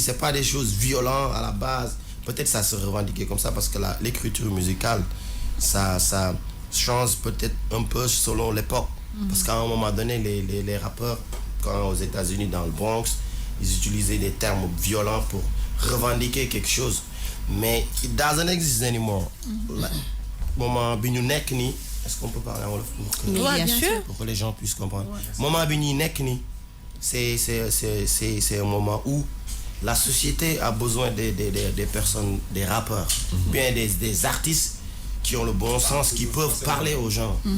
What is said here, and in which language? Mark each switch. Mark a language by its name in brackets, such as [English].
[French] C'est pas des choses violentes à la base. Peut-être ça se revendiquait comme ça parce que l'écriture musicale, ça change peut-être un peu selon l'époque. Parce qu'à un moment donné, les rappeurs, quand aux États-Unis, dans le Bronx, ils utilisaient des termes violents pour revendiquer quelque chose. [English] Mais it doesn't exist anymore. [Wolof] Moment bi ñu nekk ni, [French] est-ce qu'on peut parler en wolof bien sûr. Pour que les gens puissent comprendre. [Wolof] Moment bi ñu nekk ni, [French] c'est un moment où la société a besoin des personnes, des rappeurs, bien des artistes qui ont le bon sens, qui peuvent parler aux gens.